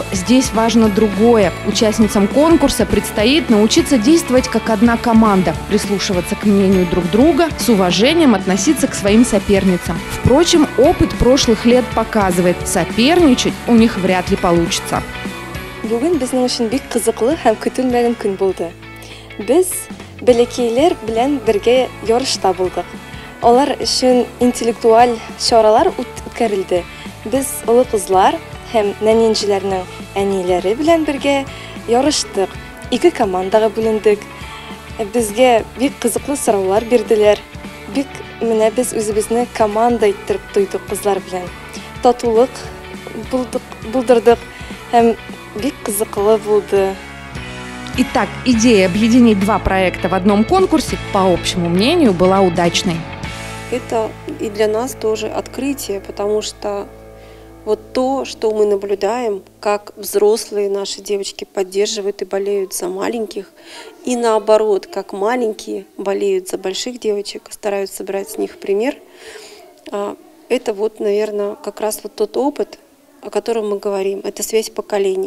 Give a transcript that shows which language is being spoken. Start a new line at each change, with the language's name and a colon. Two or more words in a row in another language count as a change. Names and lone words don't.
Russian: Здесь важно другое. Участницам конкурса предстоит научиться действовать как одна команда, прислушиваться к мнению друг друга, с уважением относиться к своим соперницам. Впрочем, опыт прошлых лет показывает, соперничать у них вряд ли получится.
Tatar: Бүгін біздің үшін бик қызықлы һәм көтелмәгән көн булды. Без бәләкәйләр белән бергә ярышта булдык. Алар өчен интеллектуаль чаралар үткәрелде. Без олы кызлар һәм нәненҗеләрнең әниләре белән бергә ярыштык. Ике командага бүлендек. Безгә бик кызыклы сораулар бирделәр. Бик менә без үзебезне команда иттереп туйдык кызлар белән. Татулык булдырдык һәм бик кызыклы булды.
Russian: Итак, идея объединить два проекта в одном конкурсе, по общему мнению, была удачной. Это и для нас тоже открытие, потому что вот то, что мы наблюдаем, как взрослые наши девочки поддерживают и болеют за маленьких, и наоборот, как маленькие болеют за больших девочек, стараются брать с них пример, это вот, наверное, как раз вот тот опыт, о котором мы говорим, это связь поколений.